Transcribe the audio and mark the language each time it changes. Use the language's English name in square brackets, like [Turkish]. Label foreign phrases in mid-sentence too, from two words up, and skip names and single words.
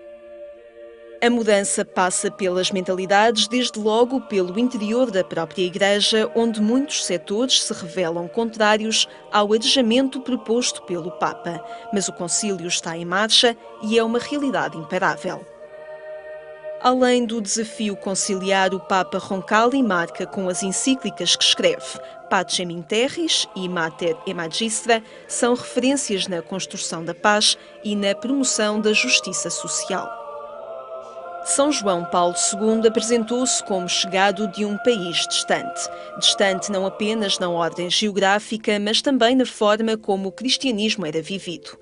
[Portuguese] A mudança passa pelas mentalidades, desde logo pelo interior da própria Igreja, onde muitos setores se revelam contrários ao arejamento proposto pelo Papa. Mas o concílio está em marcha e é uma realidade imparável. Além do desafio conciliar, o Papa Roncalli marca com as encíclicas que escreve. Pacem in Terris e Mater e Magistra são referências na construção da paz e na promoção da justiça social. São João Paulo II apresentou-se como chegado de um país distante. Distante não apenas na ordem geográfica, mas também na forma como o cristianismo era vivido.